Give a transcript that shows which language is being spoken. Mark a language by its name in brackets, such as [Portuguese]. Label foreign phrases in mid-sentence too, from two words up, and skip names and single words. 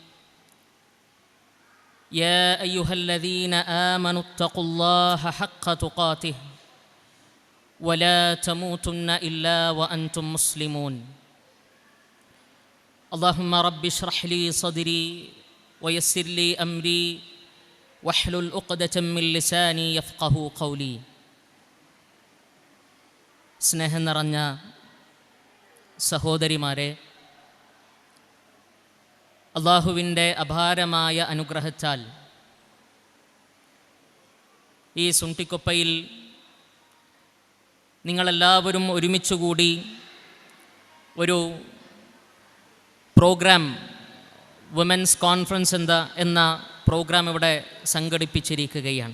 [Arabic] يا أيها الذين آمنوا اتقوا الله حق تقاته ولا تموتن إلا وأنتم مسلمون. اللهم رب اشرح لي صدري ويسر لي أمري واحلل عقدة من لساني يفقه قولي. [Malayalam] സ്നേഹം നിറഞ്ഞ സഹോദരിമാരെ, അള്ളാഹുവിൻ്റെ അപാരമായ അനുഗ്രഹത്താൽ ഈ സുണ്ടിക്കൊപ്പയിൽ നിങ്ങളെല്ലാവരും ഒരുമിച്ചുകൂടി ഒരു പ്രോഗ്രാം, [English] women's conference [Malayalam] എന്ന പ്രോഗ്രാം ഇവിടെ സംഘടിപ്പിച്ചിരിക്കുകയാണ്.